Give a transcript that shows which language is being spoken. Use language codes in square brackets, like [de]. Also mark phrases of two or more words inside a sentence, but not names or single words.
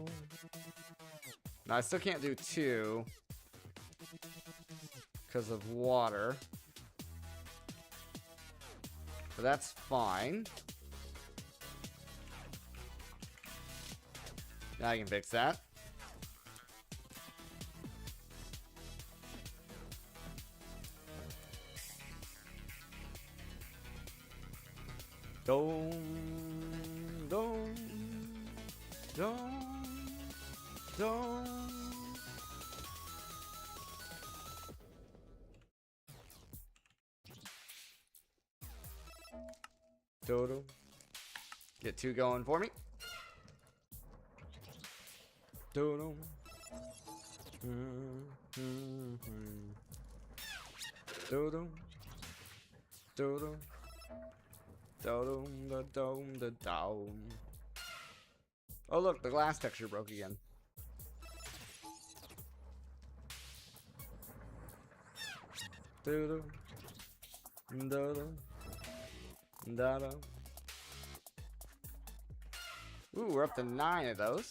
[en] No, I still can't do 2 because of water. But that's fine. Now I can fix that. Dome, dome, dome, dome. Dodo. Get 2 going for me. Dodo. Dodo. Dodo. Dodo. The dome. The dome. Oh look, the glass texture broke again. Dodo. Dodo. Dodo. Ooh, we're up to 9 of those.